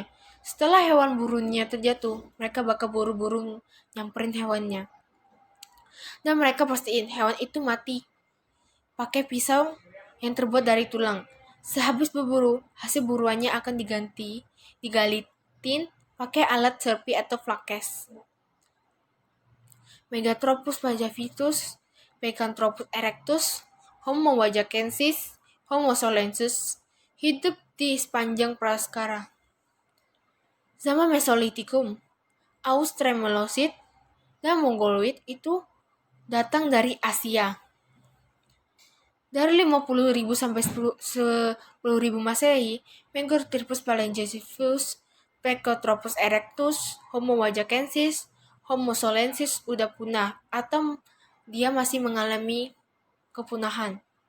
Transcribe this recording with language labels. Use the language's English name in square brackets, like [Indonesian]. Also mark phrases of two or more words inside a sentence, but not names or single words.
[Indonesian] Setelah hewan buruannya terjatuh, mereka bakal buru-buru nyamperin hewannya. Dan mereka pastiin hewan itu mati. Pakai pisau yang terbuat dari tulang. Sehabis berburu, hasil buruannya akan digalitin pakai alat serpi atau flakes. Megatropus pajavitus, Picanthropus erectus, Homo wajakensis, Homo solensis hidup di sepanjang prasejarah. Zaman Mesolitikum, Australopithecus dan Mongoloid itu datang dari Asia. Dari 50.000 sampai 10.000 Masehi, Megathropus phalangiticus, Picanthropus erectus, Homo wajakensis, Homo solensis udah punah atau dia masih mengalami kepunahan.